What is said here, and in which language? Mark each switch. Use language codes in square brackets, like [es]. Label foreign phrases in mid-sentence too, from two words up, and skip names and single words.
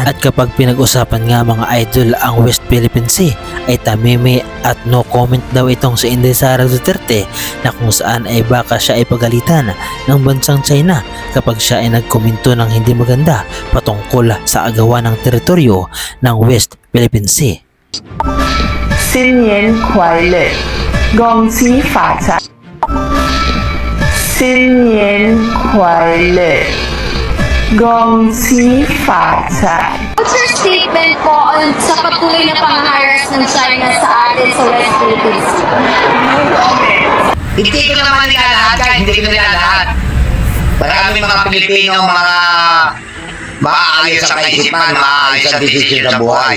[tl] At kapag pinag-usapan nga mga idol ang West Philippine Sea ay tamimi at [en] no comment [tl] daw itong si Inday Sara Duterte, na kung saan ay baka siya ay pagalitan ng bansang China kapag siya ay nagkomento ng hindi maganda patungkol sa agawan ng teritoryo ng West Philippine Sea. [zh] 新年快乐，恭喜发财！新年快乐，恭喜发财！ [en] What's your statement [tl] po on sa patuloy na pang-harass ng China sa atin sa West Philippines? Hindi ko naman nilalahat guys, hindi ko nilalahat. Maraming mga Pilipino, mga maayos sa kaisipan, maayos sa desisyon sa buhay.